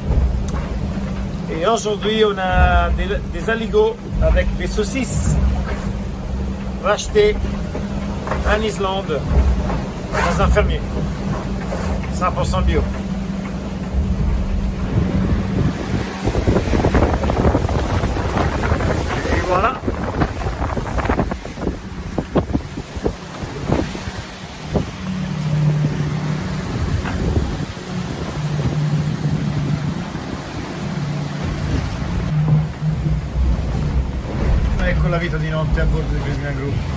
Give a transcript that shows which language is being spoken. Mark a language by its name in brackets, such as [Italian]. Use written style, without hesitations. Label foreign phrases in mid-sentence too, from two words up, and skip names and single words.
[French] Et aujourd'hui on a des aligots avec des saucisses rachetées en Islande dans un fermier, 100% bio. Et voilà. [Italian] Ecco la vita di notte a bordo di Prismian Group.